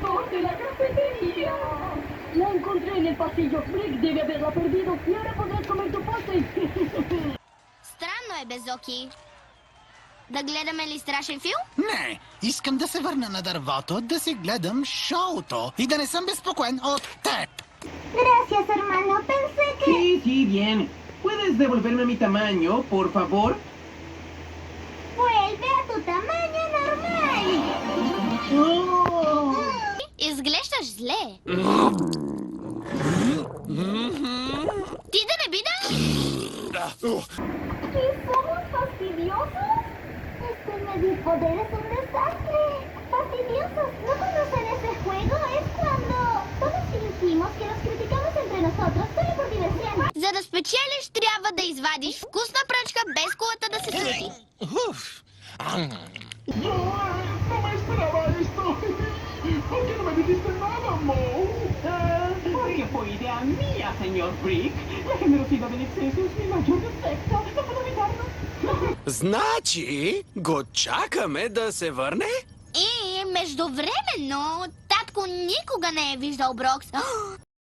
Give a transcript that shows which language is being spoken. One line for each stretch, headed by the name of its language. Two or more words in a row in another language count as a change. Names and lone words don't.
Spanish: de la cafetería. La encontré en el pasillo. Brick debe haberla perdido y ahora podrás comer tu postre.
Bulgarian: Странно е, Безоки. Да гледаме ли страшен филм? Не, искам да се върна на дървото, да си гледам шоуто и да не съм безпокоен от теб.
Spanish: Gracias, hermano. Pensé que... Sí, sí, bien. ¿Puedes devolverme mi tamaño, por favor? Vuelve a tu tamaño normal.
Bulgarian: Изглеждаш зле. Ти да не би да...
Spanish: ¿Qué somos fastidiosos? Este medio poder es un desastre. Fastidiosos, ¿no conocen ese juego? Es cuando todos fingimos que nos criticamos entre nosotros, solo por diversión.
Bulgarian: За да спечелиш, трябва да извадиш вкусна пръчка без кулата да се срути.
Spanish: No me esperaba esto. ¿Por qué no me dijiste nada, Mo? Porque fue idea mía, señor Brick. La generosidad en exceso es mi mayor defecto. No puedo evitarlo.
Bulgarian: Значи, го чакаме да се върне? И междувременно, татко никога не е виждал Брокс.